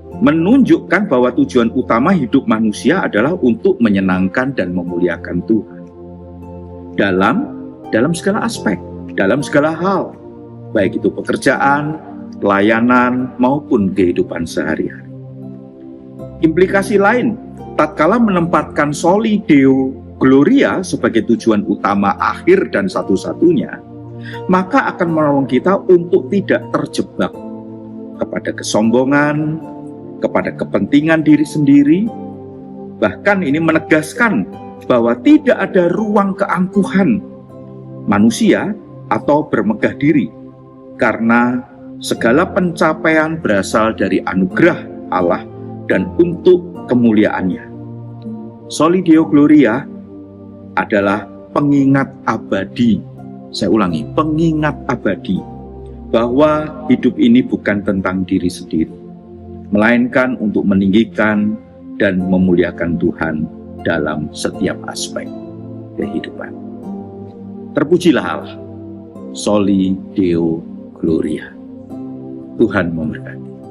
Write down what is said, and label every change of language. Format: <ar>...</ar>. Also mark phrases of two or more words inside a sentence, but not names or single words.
<id>menunjukkan bahwa tujuan utama hidup manusia adalah untuk menyenangkan dan memuliakan Tuhan. Dalam segala aspek, dalam segala hal, baik itu pekerjaan, pelayanan, maupun kehidupan sehari-hari. Implikasi lain, tatkala menempatkan</id> <la>soli deo gloria</la> <id>sebagai tujuan utama akhir dan satu-satunya, maka akan menolong kita untuk tidak terjebak kepada kesombongan, kepada kepentingan diri sendiri. Bahkan ini menegaskan bahwa tidak ada ruang keangkuhan manusia atau bermegah diri, karena segala pencapaian berasal dari anugerah Allah dan untuk kemuliaannya.</id> <la>Soli deo gloria</la> <id>adalah pengingat abadi. Saya ulangi, pengingat abadi bahwa hidup ini bukan tentang diri sendiri, melainkan untuk meninggikan dan memuliakan Tuhan dalam setiap aspek kehidupan. Terpujilah Allah.</id> <la>Soli deo gloria.</la> <id>Tuhan memberkati.</id>